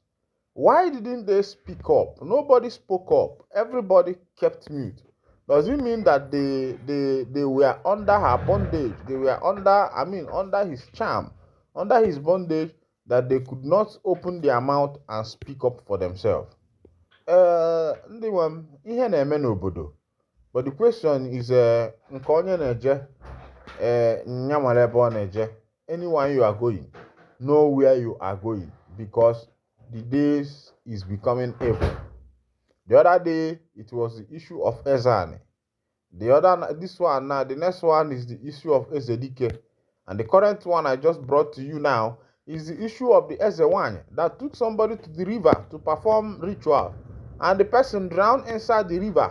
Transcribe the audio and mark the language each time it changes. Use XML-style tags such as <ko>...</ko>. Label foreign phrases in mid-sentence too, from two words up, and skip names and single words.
<en>Why didn't they speak up? Nobody spoke up. Everybody kept mute. Does it mean that they were under her bondage? They were under his charm, under his bondage, that they could not open their mouth and speak up for themselves?</en> <ig>Ndị nwe ihe na-eme n'obodo.</ig> <en>But the question is,</en> <ig>nke onye na-eje nya nwere ebe ọ na-eje.</ig> <en>Anywhere you are going, know where you are going, because the days is becoming evil. The other day, it was the issue of Ezani. The next one is the issue of Ezedike. And the current one I just brought to you now is the issue of the Ezewanya that took somebody to the river to perform ritual, and the person drowned inside the river.</en>